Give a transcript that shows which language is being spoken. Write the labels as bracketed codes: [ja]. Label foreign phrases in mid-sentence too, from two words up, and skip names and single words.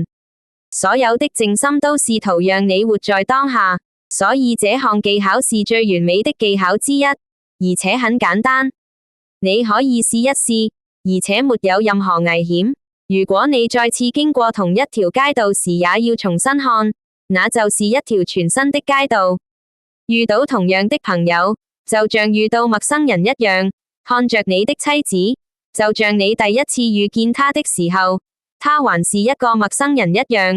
[zh] 所有的靜心都試圖讓你活在當下，所以這項技巧是最完美的技巧之一，而且很簡單。你可以試一試，而且沒有任何危險。如果你再次經過同一條街道時也要重新看，那就是一條全新的街道。遇到同樣的朋友，就像遇到陌生人一樣，看着你的妻子，就像你第一次遇見她的時候，她還是一個陌生人一樣。